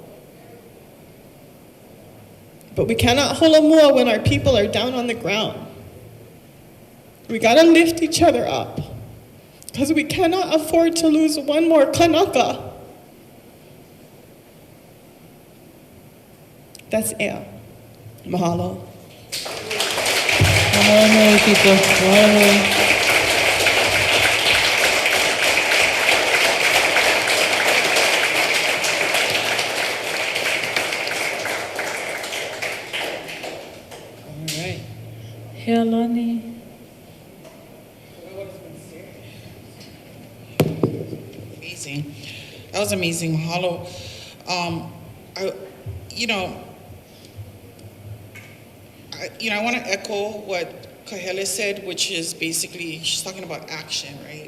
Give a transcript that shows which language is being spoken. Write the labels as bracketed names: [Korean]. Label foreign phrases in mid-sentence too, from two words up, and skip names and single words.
[English] But we cannot holomua when our people are down on the ground. We gotta lift each other up. Because we cannot afford to lose one more kanaka. That's Ea. Mahalo. Mahalo, Tita. Mahalo. Healani. Amazing. That was amazing. Mahalo. I want to echo what Kahele said, which is basically, she's talking about action, right?